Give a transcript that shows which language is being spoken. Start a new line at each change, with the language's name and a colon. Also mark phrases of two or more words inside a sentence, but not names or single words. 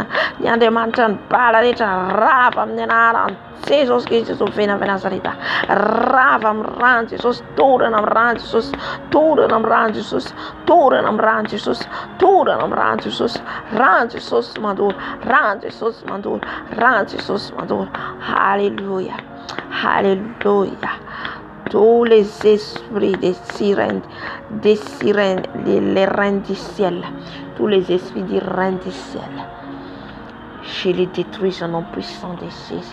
Malagasy: Ny Andriamanitra ny bala rehetra rava amin'ny anaran'i Jesosy Kristy ovena Nazareta. Rava amin'ny rano Jesosy, torana amin'ny rano Jesosy, torana amin'ny rano Jesosy, torana amin'ny rano Jesosy, torana amin'ny rano Jesosy. Rano Jesosy mandoro, rano Jesosy mandoro, rano Jesosy mandoro.
French: Alléluia, alléluia. Tous les esprits les reins du ciel, tous les esprits du rein du ciel, je les détruis au nom puissant de Jésus.